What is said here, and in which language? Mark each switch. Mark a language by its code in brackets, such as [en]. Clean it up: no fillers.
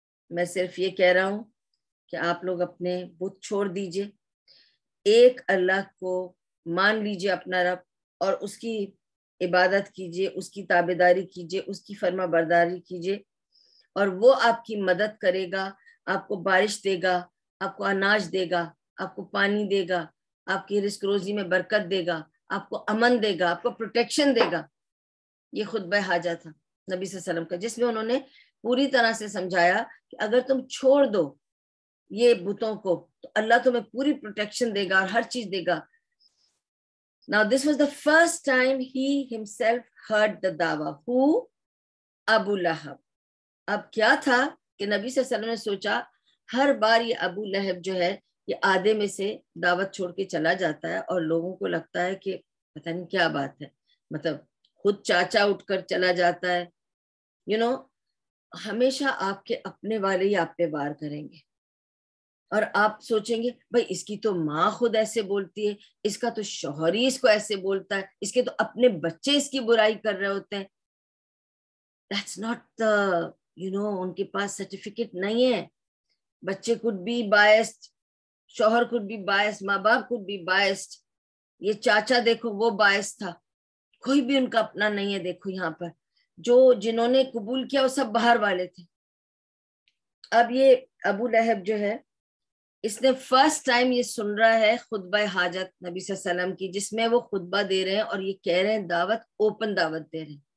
[ur] میں صرف یہ کہہ رہا ہوں کہ آپ لوگ اپنے بت چھوڑ دیجئے، ایک اللہ کو مان لیجئے اپنا رب، اور اس کی عبادت کیجئے، اس کی تابعداری کیجئے، اس کی فرما برداری کیجئے، اور وہ آپ کی مدد کرے گا، آپ کو بارش دے گا، آپ کو اناج دے گا، آپ کو پانی دے گا، آپ کی رزق روزی میں برکت دے گا، آپ کو امن دے گا، آپ کو پروٹیکشن دے گا. یہ خطبہ حاجہ تھا نبی صلی اللہ علیہ وسلم کا، جس میں انہوں نے پوری طرح سے سمجھایا کہ اگر تم چھوڑ دو یہ بتوں کو تو اللہ تمہیں پوری پروٹیکشن دے گا اور ہر چیز دے گا. [en] Now this was the first time he himself heard the dawah. Who? Abu Lahab. [ur] اب کیا تھا کہ نبی صلی اللہ علیہ وسلم نے سوچا ہر بار یہ ابو لہب جو ہے یہ آدھے میں سے دعوت چھوڑ کے چلا جاتا ہے، اور لوگوں کو لگتا ہے کہ پتہ نہیں کیا بات ہے، مطلب خود چاچا اٹھ کر چلا جاتا ہے. ہمیشہ آپ کے اپنے والے ہی آپ پہ وار کریں گے، اور آپ سوچیں گے بھائی اس کی تو ماں خود ایسے بولتی ہے، اس کا تو شوہر ہی اس کو ایسے بولتا ہے، اس کے تو اپنے بچے اس کی برائی کر رہے ہوتے ہیں. [en] That's not the [ur] ان کے پاس سرٹیفکیٹ نہیں ہے. [en] بچے could be biased، شوہر could be biased، [ur] ماں باپ [en] could be biased. [ur] یہ چاچا دیکھو وہ باعث تھا، کوئی بھی ان کا اپنا نہیں ہے. دیکھو یہاں پر جنہوں نے قبول کیا وہ سب باہر والے تھے. اب یہ ابو لہب جو ہے اس نے فرسٹ ٹائم یہ سن رہا ہے خطبہ حاجت نبی صلی اللہ علیہ وسلم کی، جس میں وہ خطبہ دے رہے ہیں اور یہ کہہ رہے ہیں دعوت، اوپن دعوت دے رہے ہیں.